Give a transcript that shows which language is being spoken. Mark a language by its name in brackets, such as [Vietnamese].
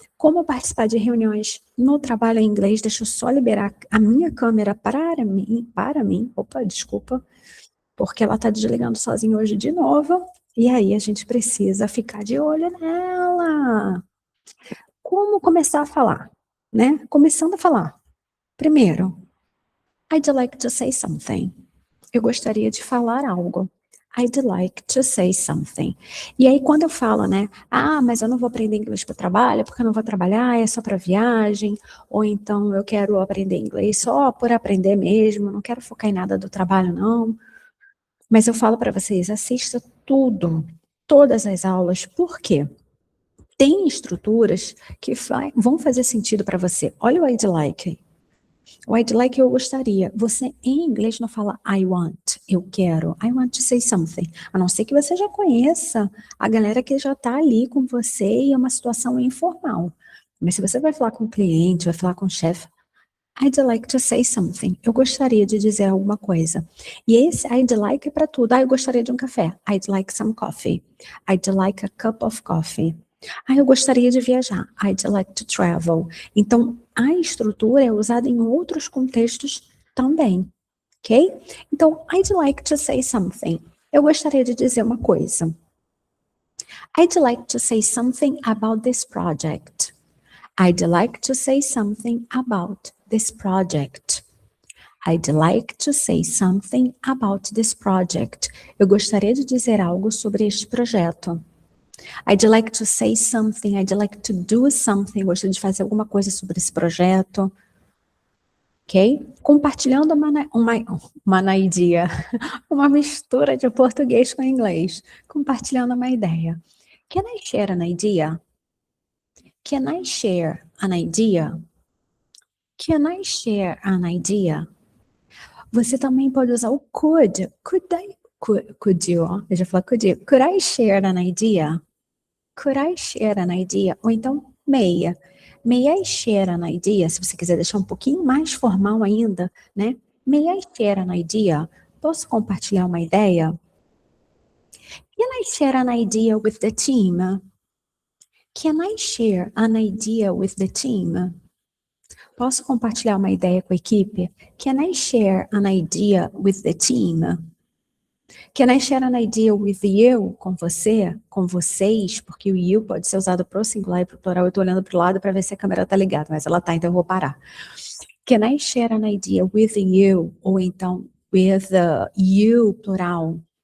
[Portuguese] Como participar de reuniões no trabalho em inglês? Deixa eu só liberar a minha câmera para mim. Opa, desculpa, porque ela está desligando sozinha hoje de novo. E aí a gente precisa ficar de olho nela. Como começar a falar, né? Começando a falar. [English] Primeiro, I'd like to say something. [Portuguese] Eu gostaria de falar algo. [English] I'd like to say something. [Portuguese] E aí quando eu falo, né? Ah, mas eu não vou aprender inglês para o trabalho, porque eu não vou trabalhar, é só para viagem. Ou então eu quero aprender inglês só por aprender mesmo, não quero focar em nada do trabalho, não. Mas eu falo para vocês, assista tudo, todas as aulas. Por quê? Tem estruturas que vão fazer sentido para você. Olha o [English] I'd like. [Portuguese] O I'd like eu gostaria. Você em inglês não fala [English] I want, [Portuguese] eu quero. [English] I want to say something. [Portuguese] A não ser que você já conheça a galera que já está ali com você e é uma situação informal. Mas se você vai falar com o cliente, vai falar com o chefe, [English] I'd like to say something. [Portuguese] Eu gostaria de dizer alguma coisa. E esse [English] I'd like [Portuguese] é para tudo. Ah, eu gostaria de um café. [English] I'd like some coffee. I'd like a cup of coffee. [Portuguese] Ah, eu gostaria de viajar. [English] I'd like to travel. [Portuguese] Então, a estrutura é usada em outros contextos também, ok? [English] Então, I'd like to say something. [Portuguese] Eu gostaria de dizer uma coisa. [English] I'd like to say something about this project. I'd like to say something about this project. I'd like to say something about this project. [Portuguese] Eu gostaria de dizer algo sobre este projeto. [English] I'd like to say something, I'd like to do something. [Portuguese] Eu gostaria de fazer alguma coisa sobre esse projeto. Ok? Compartilhando uma idea, uma mistura de português com inglês. Compartilhando uma ideia. [English] Can I share an idea? Can I share an idea? Can I share an idea? [Portuguese] Você também pode usar o could. [English] Could you? Ó. [Portuguese] Eu já falei [English] could you. Could I share an idea? Could I share an idea? [Portuguese] Ou então, [English] may. May I share an idea? [Portuguese] Se você quiser deixar um pouquinho mais formal ainda, né? [English] May I share an idea? [Portuguese] Posso compartilhar uma ideia? [English] Can I share an idea with the team? Can I share an idea with the team? [Portuguese] Posso compartilhar uma ideia com a equipe? [English] Can I share an idea with the team? Can I share an idea with you? [Portuguese] Com você? Com vocês? Porque o you pode ser usado para o singular e para o plural. Eu estou olhando para o lado para ver se a câmera está ligada, mas ela está, então eu vou parar. [English] Can I share an idea with you? [Portuguese] Ou então [English] with you, plural.